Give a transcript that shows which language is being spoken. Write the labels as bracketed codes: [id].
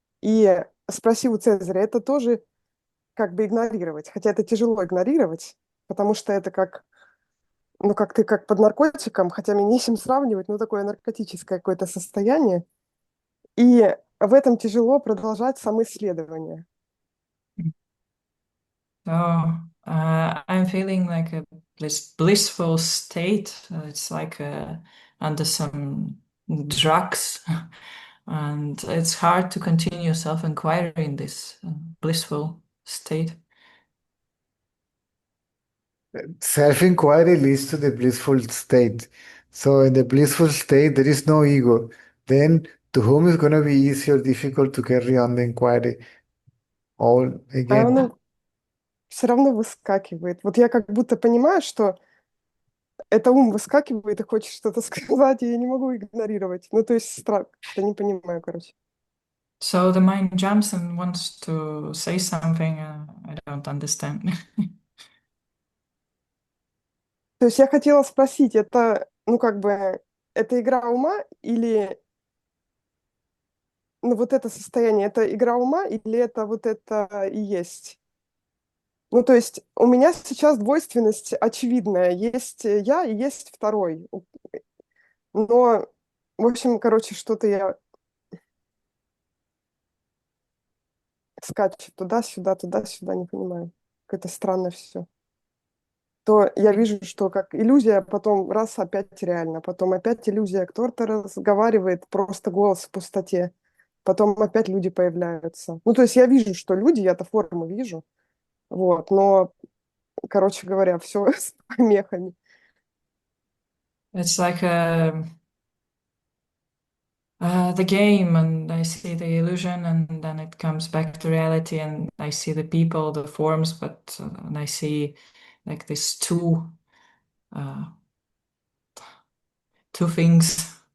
[ru] И спроси у Цезаря, это тоже как бы игнорировать. Хотя это тяжело игнорировать, потому что это как, ну, как ты как под наркотиком, хотя мне не с чем сравнивать, но такое наркотическое какое-то состояние. И в этом тяжело продолжать самоисследование. [en] So I'm feeling like a blissful state. It's like under some drugs, and it's hard to continue self-inquiry in this blissful state. Self-inquiry leads to the blissful state. So in the blissful state, there is no ego. Then to whom is going to be easy or difficult to carry on the inquiry? All [ru] А [en] again. [ru] оно все равно выскакивает. Вот я как будто понимаю, что это ум выскакивает и хочет что-то сказать, и я не могу игнорировать. Ну, то есть страх. Я не понимаю, короче. [en] So the mind jumps and wants to say something. I don't understand. [ru] То есть я хотела спросить, это, ну, как бы, это игра ума или, ну, вот это состояние, это игра ума или это вот это и есть? Ну, то есть у меня сейчас двойственность очевидная. Есть я и есть второй. Но, в общем, короче, что-то я скачет туда-сюда, не понимаю. Какое-то странное все. То я вижу, что как иллюзия, потом раз опять реально, потом опять иллюзия, кто-то разговаривает, просто голос в пустоте, потом опять люди появляются. Ну, то есть я вижу, что люди, я-то форму вижу, вот, но, короче говоря, все с помехами. [en] It's like the game, and I see the illusion, and then it comes back to reality, and I see the people, the forms, but and I see like these two things